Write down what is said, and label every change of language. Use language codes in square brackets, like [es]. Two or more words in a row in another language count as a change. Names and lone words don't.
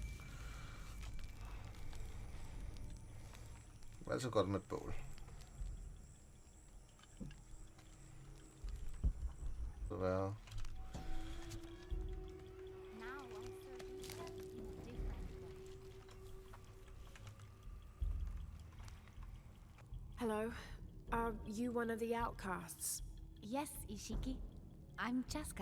[da] Det er altid godt med et bål. Så være. [en] Hello. Are you one of the outcasts? Yes, Ishiki. I'm Chaska.